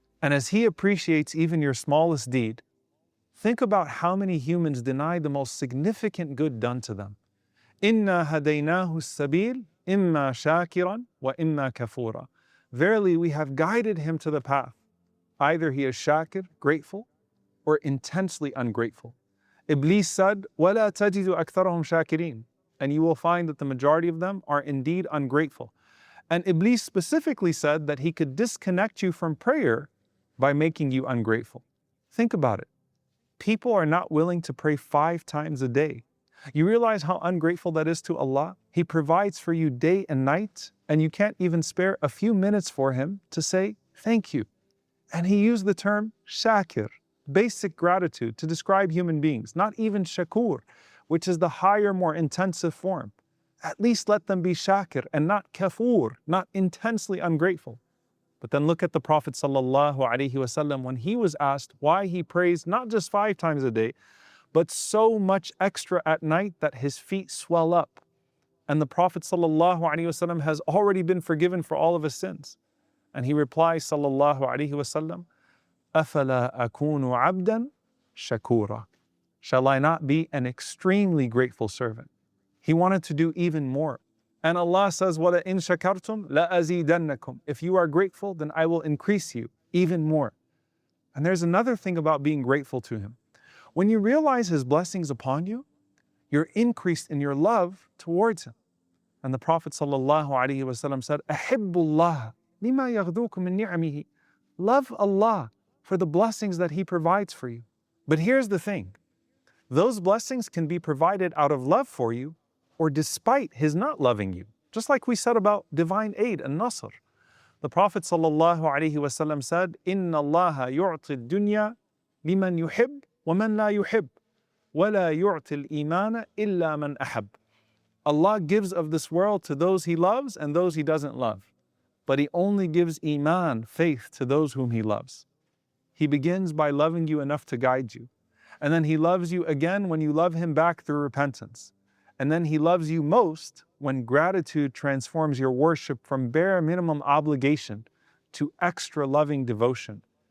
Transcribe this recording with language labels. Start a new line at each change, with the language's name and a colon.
English: And as He appreciates even your smallest deed, think about how many humans deny the most significant good done to them.
Arabic: Inna hadaynahu sabil, إِمَّا شَاكِرًا وَإِمَّا كَفُورًا.
English: Verily, we have guided him to the path. Either he is shakir, grateful, or intensely ungrateful. Iblis said,
Arabic: وَلَا تَجِدُ أَكْثَرَهُمْ شَاكِرِينَ.
English: And you will find that the majority of them are indeed ungrateful. And Iblis specifically said that he could disconnect you from prayer by making you ungrateful. Think about it. People are not willing to pray 5 times a day. You realize how ungrateful that is to Allah? He provides for you day and night, and you can't even spare a few minutes for Him to say thank you. And He used the term shakir, basic gratitude, to describe human beings, not even shakur, which is the higher, more intensive form. At least let them be shakir and not kafur, not intensely ungrateful. But then look at the Prophet ﷺ when he was asked why he prays not just 5 times a day, but so much extra at night that his feet swell up. And the Prophet ﷺ has already been forgiven for all of his sins. And he replies ﷺ,
Arabic: أَفَلَا أَكُونُ عَبْدًا شَكُورًا.
English: Shall I not be an extremely grateful servant? He wanted to do even more. And Allah says,
Arabic: وَلَئِن شَكَرْتُمْ لَأَزِيدَنَّكُمْ.
English: If you are grateful, then I will increase you even more. And there's another thing about being grateful to Him. When you realize His blessings upon you, you're increased in your love towards Him. And the Prophet ﷺ said,
Arabic: أَحِبُّ اللَّهَ لِمَا يَغْدُوكُم مِّن نِعَمِهِ.
English: Love Allah for the blessings that He provides for you. But here's the thing. Those blessings can be provided out of love for you or despite His not loving you. Just like we said about divine aid and nasr.
Arabic: The Prophet ﷺ said, إِنَّ اللَّهَ يُعْطِ الدُّنْيَا لِمَنْ يُحِبْ وَمَنْ لَا يُحِبْ وَلَا يُعْطِ الْإِيمَانَ إِلَّا مَنْ أَحَبْ.
English: Allah gives of this world to those He loves and those He doesn't love. But He only gives Iman, faith, to those whom He loves. He begins by loving you enough to guide you. And then He loves you again when you love Him back through repentance. And then He loves you most when gratitude transforms your worship from bare minimum obligation to extra loving devotion.